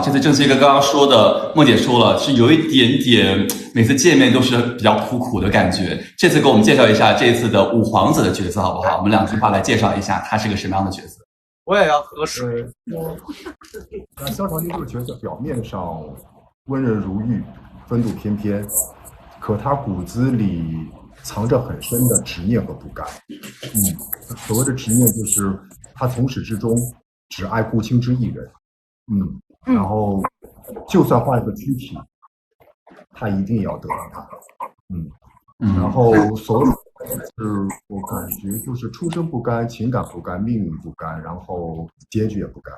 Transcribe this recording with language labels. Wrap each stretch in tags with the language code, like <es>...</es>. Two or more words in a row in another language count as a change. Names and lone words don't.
<zh>這次正熙哥剛剛說的，夢姐說了，是有一點點每次見面都是比較苦的感覺。這次給我們介紹一下這次的五皇子的角色好不好？我們2句話來介紹一下他是個什麼樣的角色。我也要喝水。那蕭長卿這個角色表面上溫潤如玉、風度翩翩，可他骨子裡藏着很深的執念和不甘。所謂的執念就是他從始至終只愛顧青之一人，然後就算換一個軀體，他一定要得到他，然後所有是我感覺就是出身不甘、情感不甘、命運不甘，然後結局也不甘，</zh>